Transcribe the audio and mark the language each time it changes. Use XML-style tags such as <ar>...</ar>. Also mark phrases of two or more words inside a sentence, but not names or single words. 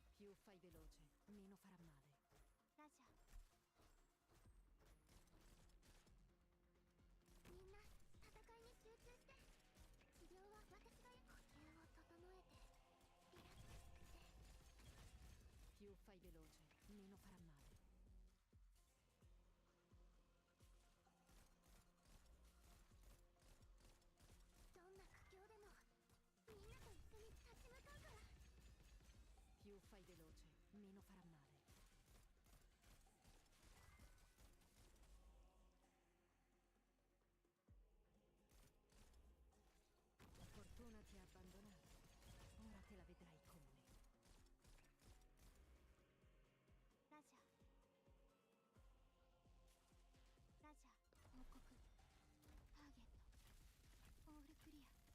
<it>Più fai veloce, meno farà male.</it> <ja>ラジャみんな戦いに集中して。治療は私が呼吸を整えてリラックスして。</ja> <it>Più fai veloce, meno farà male.</it> <ja>どんな苦境でもみんなと一緒に立ち向かうから。</ja> <it>Più fai veloce, meno farà male. La fortuna ti ha abbandonato. Ora te la vedrai con me.</it> <ja>ラジャラジャ報告。ターゲットオールクリア。</ja>